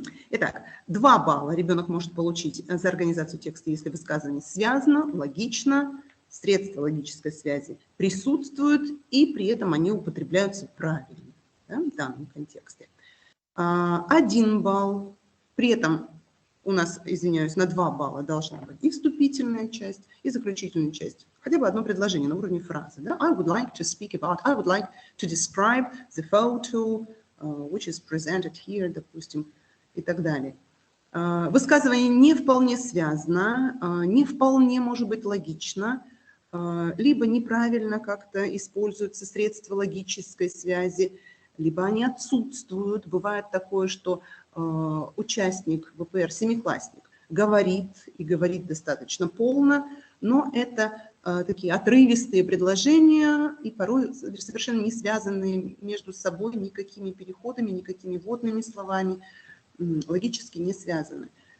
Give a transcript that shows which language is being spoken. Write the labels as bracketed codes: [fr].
[ru] Итак, 2 балла ребенок может получить за организацию текста, если высказывание связано, логично, средства логической связи присутствуют, и при этом они употребляются правильно, да, в данном контексте. 1 балл, при этом у нас, извиняюсь, на 2 балла должна быть и вступительная часть, и заключительная часть. Хотя бы одно предложение на уровне фразы. Да? [en] I would like to speak about, I would like to describe the photo, which is presented here, [ru] допустим, и так далее. Высказывание не вполне связано, не вполне может быть логично, либо неправильно как-то используются средства логической связи, либо они отсутствуют. Бывает такое, что участник ВПР, семиклассник, говорит и говорит достаточно полно, но это такие отрывистые предложения и порой совершенно не связанные между собой никакими переходами, никакими вводными словами, логически не связаны.